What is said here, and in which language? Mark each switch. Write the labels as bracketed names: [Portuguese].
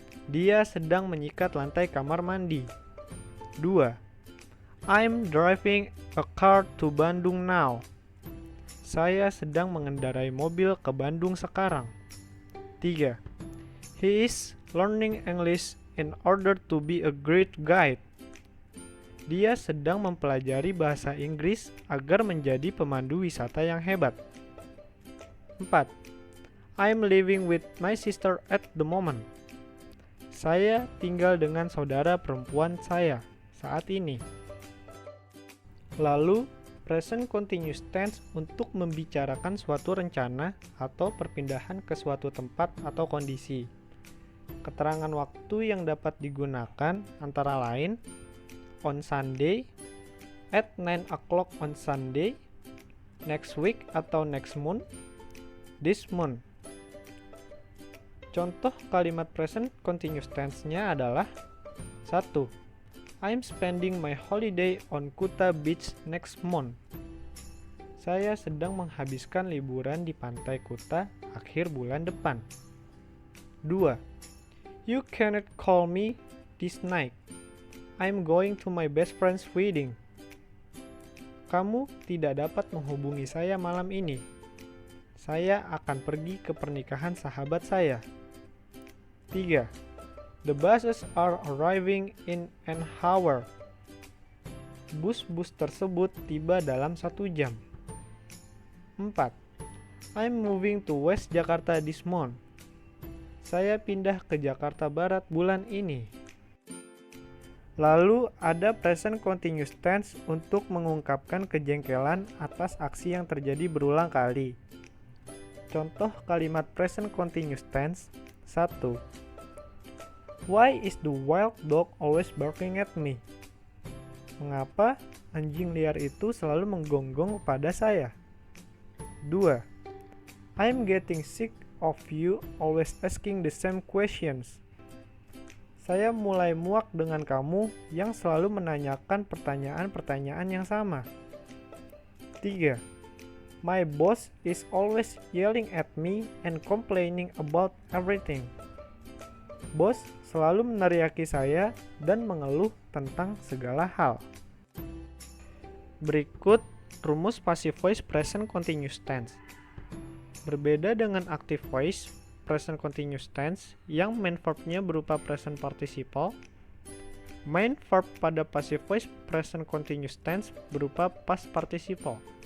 [Indonesian] Dia sedang menyikat lantai kamar mandi. 2. [English] I'm driving a car to Bandung now. [Indonesian] Saya sedang mengendarai mobil ke Bandung sekarang. [English] 3. He is learning English in order to be a great guide. [Indonesian] Dia sedang mempelajari bahasa Inggris agar menjadi pemandu wisata yang hebat. 4. [English] I'm living with my sister at the moment. [Indonesian] Saya tinggal dengan saudara perempuan saya saat ini. Lalu, present continuous tense untuk membicarakan suatu rencana atau perpindahan ke suatu tempat atau kondisi. Keterangan waktu yang dapat digunakan antara lain [English] on Sunday, at 9 o'clock on Sunday, next week [Indonesian] atau [English] next month, this month. [Indonesian] Contoh kalimat present continuous tense-nya adalah 1. [English] I'm spending my holiday on Kuta Beach next month. [Indonesian] Saya sedang menghabiskan liburan di pantai Kuta akhir bulan depan. 2. [English] You cannot call me this night. I'm going to my best friend's wedding. [Indonesian] Kamu tidak dapat menghubungi saya malam ini. Saya akan pergi ke pernikahan sahabat saya. 3. [English] The buses are arriving in an hour. [Indonesian] Bus-bus tersebut tiba dalam 1 jam. 4. [English] I'm moving to West Jakarta this month. [Indonesian] Saya pindah ke Jakarta Barat bulan ini. Lalu ada present continuous tense untuk mengungkapkan kejengkelan atas aksi yang terjadi berulang kali. Contoh kalimat present continuous tense. 1. [English] Why is the wild dog always barking at me? [Indonesian] Mengapa anjing liar itu selalu menggonggong pada saya? 2. [English] I'm getting sick of you always asking the same questions. [Indonesian] Saya mulai muak dengan kamu yang selalu menanyakan pertanyaan-pertanyaan yang sama. 3. [English] My boss is always yelling at me and complaining about everything. [Indonesian] Bos selalu meneriaki saya dan mengeluh tentang segala hal. Berikut rumus passive voice present continuous tense. Berbeda dengan active voice present continuous tense yang main verbnya berupa present participle, main verb pada passive voice present continuous tense berupa past participle.